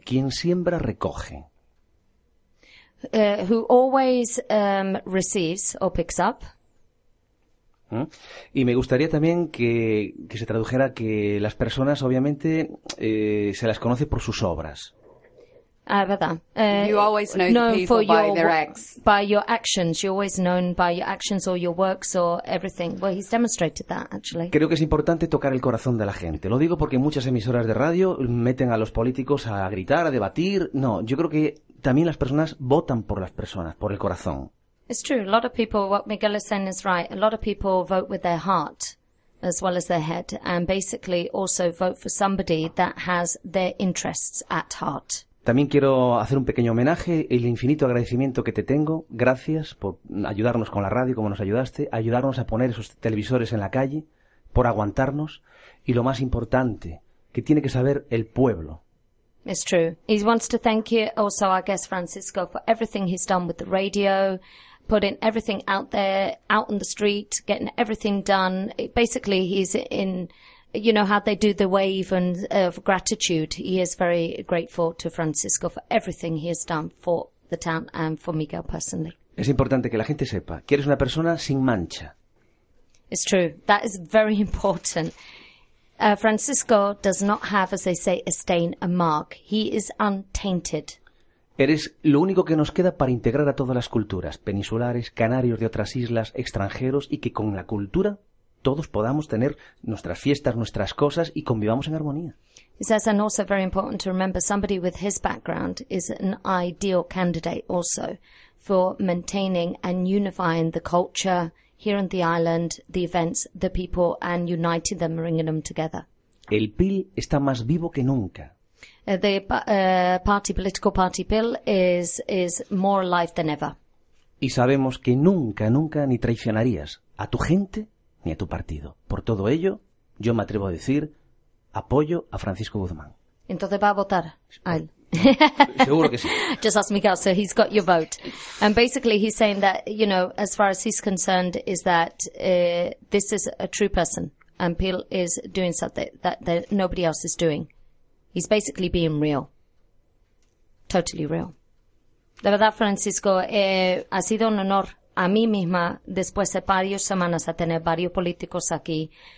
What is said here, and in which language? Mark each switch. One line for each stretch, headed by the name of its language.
Spanish: Quien siembra, recoge.
English: Who always receives or picks up.
Spanish: Y me gustaría también que se tradujera que las personas, obviamente, se las conoce por sus obras. Ah, verdad.
English: You always know the people by their acts. By your actions. You're always known by your actions or your works or everything. Well, he's demonstrated that, actually.
Spanish: Creo que es importante tocar el corazón de la gente. Lo digo porque muchas emisoras de radio meten a los políticos a gritar, a debatir. No, yo creo que también las personas votan por las personas, por el corazón.
English: It's true. A lot of people, what Miguel is saying is right. A lot of people vote with their heart as well as their head and basically also vote for somebody that has their interests at heart.
Spanish: También quiero hacer un pequeño homenaje, el infinito agradecimiento que te tengo. Gracias por ayudarnos con la radio, como nos ayudaste, ayudarnos a poner esos televisores en la calle, por aguantarnos y lo más importante, que tiene que saber el pueblo.
English: It's true. He wants to thank you also our guest Francisco for everything he's done with the radio, putting everything out there, out on the street, getting everything done. Basically, he's in, you know, how they do the wave and of gratitude. He is very grateful to Francisco for everything he has done for the town and for Miguel personally.
Spanish: Es importante que la gente sepa que eres una persona sin mancha.
English: It's true. That is very important. Francisco does not have, as they say, a stain, a mark. He is untainted.
Spanish: Eres lo único que nos queda para integrar a todas las culturas, peninsulares, canarios de otras islas, extranjeros, y que con la cultura todos podamos tener nuestras fiestas, nuestras cosas y convivamos en armonía.
English: He says, and also very important to remember, somebody with his background is an ideal candidate also for maintaining and unifying the culture here on the island, the events, the people, and uniting them, bringing them together.
Spanish: El PIL está más vivo que nunca.
English: The political party PIL is more alive than ever.
Spanish: Y sabemos que nunca, nunca ni traicionarías a tu gente ni a tu partido. Por todo ello, yo me atrevo a decir, apoyo a Francisco Guzmán. Entonces va a votar a él. Seguro que sí.
English: Just ask Miguel, so he's got your vote. And basically he's saying that, you know, as far as he's concerned, is that this is a true person. And PIL is doing something that nobody else is doing. He's basically being real. Totally real.
Spanish: De verdad, Francisco, ha sido un honor a mí misma, después de varias semanas, a tener varios políticos aquí.